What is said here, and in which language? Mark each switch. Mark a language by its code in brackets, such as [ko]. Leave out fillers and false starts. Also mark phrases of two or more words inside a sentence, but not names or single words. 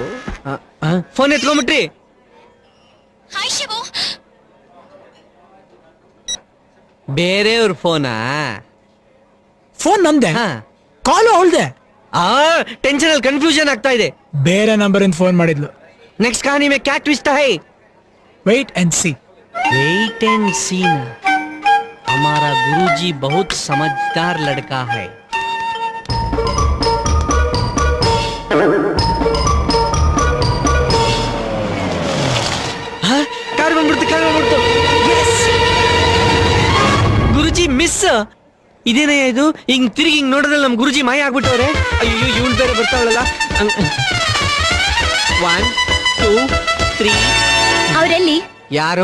[kn] ಫೋನ್ ಎತ್ಕೊಂಡ್ಬಿಟ್ರಿ. ಹಾಯ್ ಶಿವು. ಬೇರೆಯವ್ರ ಫೋನಾ? ಫೋನ್ ನಂದೆ, ಕಾಲು ಅವಳ್ದೆ. ಟೆನ್ಷನ್ ಅಲ್ಲಿ ಕನ್ಫ್ಯೂಷನ್ ಆಗ್ತಾ ಇದೆ. ಬೇರೆ ನಂಬರ್ ಇಂದ ಫೋನ್ ಮಾಡಿದ್ಲು. [hi] नेक्स्ट कहानी में क्या ट्विस्ट है? [en] wait and see. wait and see ना. [hi] हमारा गुरुजी बहुत समझदार लड़का है. [kn] कार ಬಂದ್ಬಿಡ್ತು. [en] Yes, Guruji miss. [kn] ಇದೇನೇ ಇದು? ಹಿಂಗ್ ತಿರುಗಿ ಹಿಂಗ್ ನೋಡಿದ್ರೆ ನಮ್ ಗುರುಜಿ ಮಾಯ ಆಗ್ಬಿಟ್ಟವ್ರೆ. ಅಯ್ಯೋ, ಇವಳು ಬೇರೆ ಬರ್ತಾವಳಲ್ಲ. 1 2 3. ಅವರೆಲ್ಲಿ? ಯಾರು?